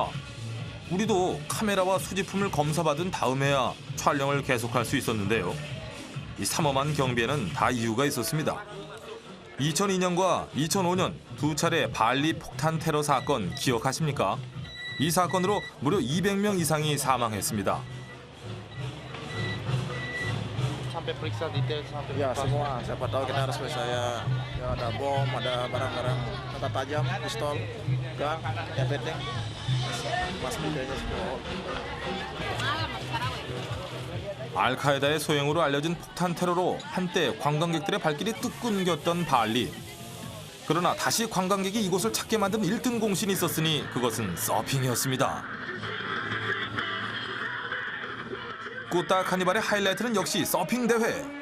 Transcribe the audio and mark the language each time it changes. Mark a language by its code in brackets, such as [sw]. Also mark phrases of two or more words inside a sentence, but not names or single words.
[ko] 우리도 카메라와 수집품을 검사받은 다음에야 촬영을 계속할 수 있었는데요. 이 삼엄한 경비에는 다 이유가 있었습니다. 2002년과 2005년 두 차례 발리 폭탄 테러 사건 기억하십니까? 이 사건으로 무려 200명 이상이 사망했습니다. [id] Sampai periksa detail sampai ya semua. Siapa tahu kita harus periksa ya ada bom, ada barang-barang senjata tajam, [en] pistol, gun, everything. Must be there semua. [ko] 알카에다의 소행으로 알려진 폭탄 테러로 한때 관광객들의 발길이 뚝 끊겼던 발리. 그러나 다시 관광객이 이곳을 찾게 만든 1등 공신이 있었으니 그것은 서핑이었습니다. 꾸따 카니발의 하이라이트는 역시 서핑 대회.